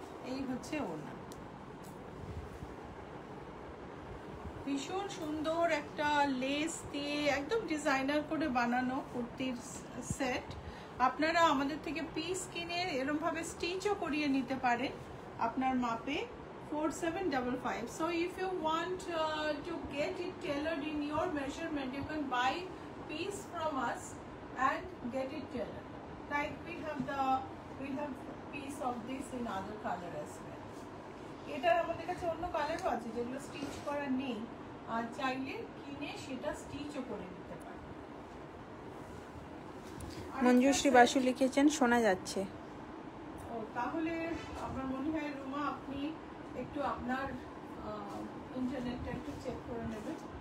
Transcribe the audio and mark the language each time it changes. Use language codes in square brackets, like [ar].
[bn] এই হচ্ছে ওড়না, ভীষণ সুন্দর একটা লেস দিয়ে একদম ডিজাইনার করে বানানো কুর্তির সেট। আপনারা আমাদের থেকে পিস কিনে এরকম ভাবে স্টিচও করিয়ে নিতে পারেন আপনার মাপে। 4755. [en] So if you want to get it tailored in your measurement, you can buy piece from us and get it tailored. Like we have piece of this in other color as well. [bn] এটার আমাদের কাছে অন্য কালারও আছে যেগুলো stitch করা নেই, আর চাইলে কিনে সেটা স্টিচও করে নিতে পারেন। মঞ্জুশ্রী বাসু লিখেছেন শোনা যাচ্ছে। ও তাহলে আমার মনে হয় রুমা আপনি একটু আপনার ইন্টারনেটটা একটু চেক করে নেবেন।